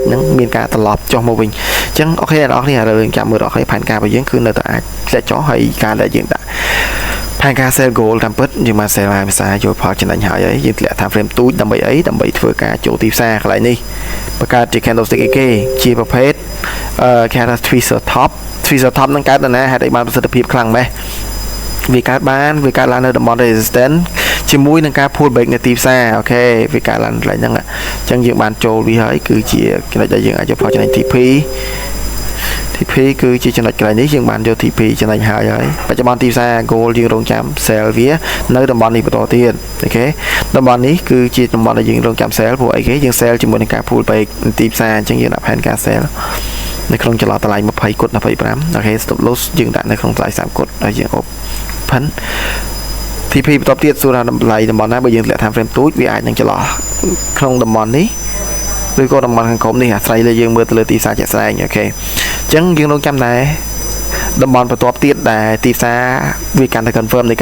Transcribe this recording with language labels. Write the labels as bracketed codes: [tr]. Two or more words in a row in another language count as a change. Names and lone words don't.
[km] នឹងមានការត្រឡប់ចុះមកវិញអញ្ចឹងអូខេអ្នកនរគ្នាយើងចាំមើលអូខេផែនការរបស់យើងគឺនៅតែអាចធ្លាក់ចុះហើយការដែលយើងដាក់ ផែនការ [en] sell gold [km] តាមពិតយើងមក sell ភាសាយកផលចំណេញហើយយើងធ្លាក់ថា frame ទូចដើម្បីអីដើម្បីធ្វើការចូលទីផ្សារកន្លែងនេះបង្កើតជា candlestick អីគេជាប្រភេទគេហៅថា [en] twister top [km] នឹងកើតនៅណាហេតុអីបានប្រសិទ្ធភាពខ្លាំងម៉េះវាកើតឡើងនៅតំបន់ resistance ជាមួយនឹងការ [en] pull back [km] នៅទីផ្សារអូខេវាកើតឡើងកន្លែងហ្នឹងអញ្ចឹងយើងបានចូលវាហើយគឺជាចំណុចដែលយើងអាចយកផលចំណេញ TP គឺជាចំណុចកន្លែងនេះយើងបានយក TP ចំណេញហើយបច្ចុប្បន្នទីផ្សារ gold យើងរងចាំ sell វានៅតំបន់នេះបន្តទៀតអូខេតំបន់នេះគឺជាតំបន់ដែលយើងរងចាំ sell ព្រោះអីគេយើង sell ជាមួយនឹងការ [en] pull back [km] ទីផ្សារអញ្ចឹងយើងដាក់ផែនការ sell នៅក្នុងចន្លោះតម្លៃ20គុត25អូខេ [en] stop loss [km] យើងដាក់នៅក្នុងតម្លៃ30គុតហើយយើង open TP បន្ទាប់ទៀតសួរថាតម្លៃតំបន់ណាបើយើងធ្លាក់ [en] time frame [km] ទូចវាអាចនឹងចន្លោះក្នុងតំបន់នេះឬក៏តំបន់ខាងក្រោមនេះអាស្រ័យលើយើងមើលទៅលើទីផ្សារជាក់ស្ដែងអូខេអញ្ចឹងយើងរងចាំដែរតំបន់បន្ទាប់ទៀតដែលទីផ្សារវាកាន់តែ confirm នៃ